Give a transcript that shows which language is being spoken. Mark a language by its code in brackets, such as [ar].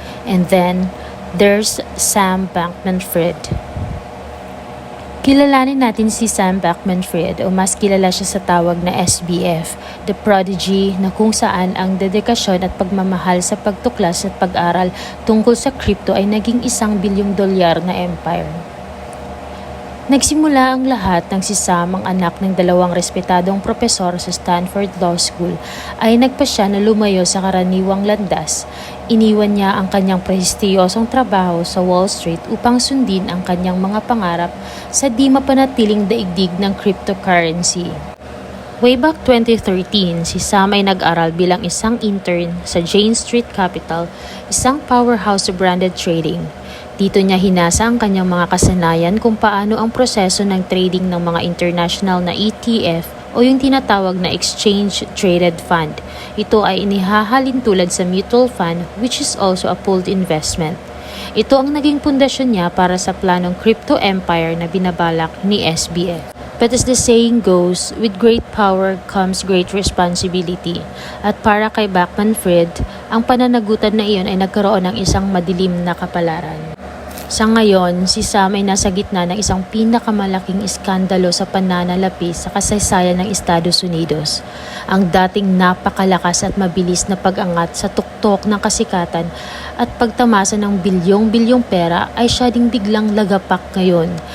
[en] And then, there's Sam Bankman-Fried. [tl] Kilalanin natin si Sam Bankman-Fried o mas kilala siya sa tawag na SBF, The Prodigy, na kung saan ang dedikasyon at pagmamahal sa pagtuklas at pag-aral tungkol sa crypto ay naging $1 bilyong na empire. Nagsimula ang lahat ng si Sam, ang anak ng dalawang respetadong propesor sa Stanford Law School, ay nagpasya na lumayo sa karaniwang landas. Iniwan niya ang kanyang prestiyosong trabaho sa Wall Street upang sundin ang kanyang mga pangarap sa di mapanatiling daigdig ng cryptocurrency. Way back 2013, si Sam ay nag-aral bilang isang intern sa Jane Street Capital, isang powerhouse sa branded trading. Dito niya hinasa ang kanyang mga kasanayan kung paano ang proseso ng trading ng mga international na ETF o yung tinatawag na Exchange Traded Fund. Ito ay inihahalin tulad sa mutual fund, [en] which is also a pooled investment. [tl] Ito ang naging pundasyon niya para sa planong crypto empire na binabalak ni SBF. [en] But as the saying goes, with great power comes great responsibility. [tl] At para kay Bankman-Fried, ang pananagutan na iyon ay nagkaroon ng isang madilim na kapalaran. Sa ngayon, si Sam ay nasa gitna ng isang pinakamalaking iskandalo sa pananalapi sa kasaysayan ng Estados Unidos. Ang dating napakalakas at mabilis na pag-angat sa tuktok ng kasikatan at pagtamasa ng bilyong-bilyong pera ay siya ding biglang lagapak ngayon.